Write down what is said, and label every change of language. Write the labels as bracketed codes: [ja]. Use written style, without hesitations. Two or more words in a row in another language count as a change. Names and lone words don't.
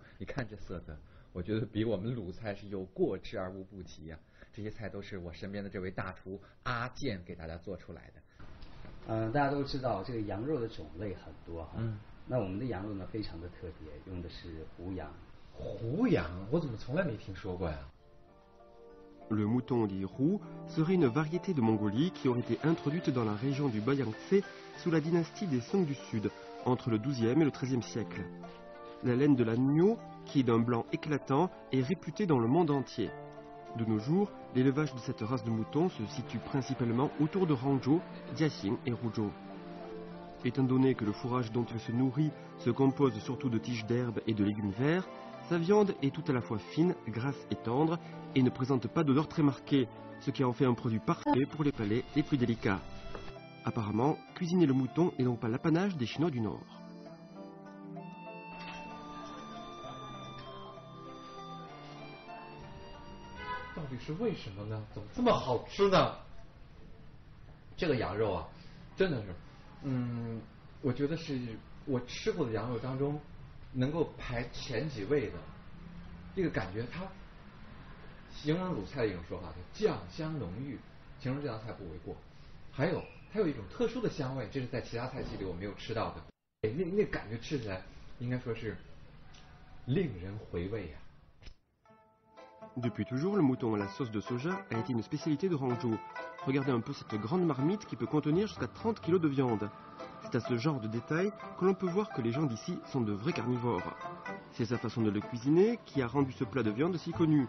[zh] 你看这色泽，我觉得比我们鲁菜是有过之而无不及呀。这些菜都是我身边的这位大厨阿健给大家做出来的。大家都知道这个羊肉的种类很多哈。那我们的羊肉呢非常的特别，用的是胡羊。胡羊，我怎么从来没听说过呀 [fr] ？Le mouton dit roux serait une variété de Mongolie qui aurait été introduite dans la région du Bayangtze sous la dynastie des Song du Sud, entre le XIIe et le XIIIe siècle. La laine de l'agneau, qui est d'un blanc éclatant, est réputée dans le monde entier. De nos jours, l'élevage de cette race de moutons se situe principalement autour de Hangzhou, Jiaxing et Ruzhou. Étant donné que le fourrage dont il se nourrit se compose surtout de tiges d'herbes et de légumes verts, sa viande est tout à la fois fine, grasse et tendre et ne présente pas d'odeur très marquée, ce qui en fait un produit parfait pour les palais les plus délicats. Apparemment, cuisiner le mouton n'est donc pas l'apanage des Chinois du Nord. [zh] 到底是为什么呢？怎么这么好吃呢？这个羊肉啊，真的是，我觉得是我吃过的羊肉当中能够排前几位的。这个感觉，它形容鲁菜的一种说法叫酱香浓郁，形容这道菜不为过。还有，它有一种特殊的香味，这是在其他菜系里我没有吃到的。那感觉吃起来应该说是令人回味啊。 [fr] Depuis toujours, le mouton à la sauce de soja a été une spécialité de Hangzhou. Regardez un peu cette grande marmite qui peut contenir jusqu'à 30 kg de viande. C'est à ce genre de détail que l'on peut voir que les gens d'ici sont de vrais carnivores. C'est sa façon de le cuisiner qui a rendu ce plat de viande si connu.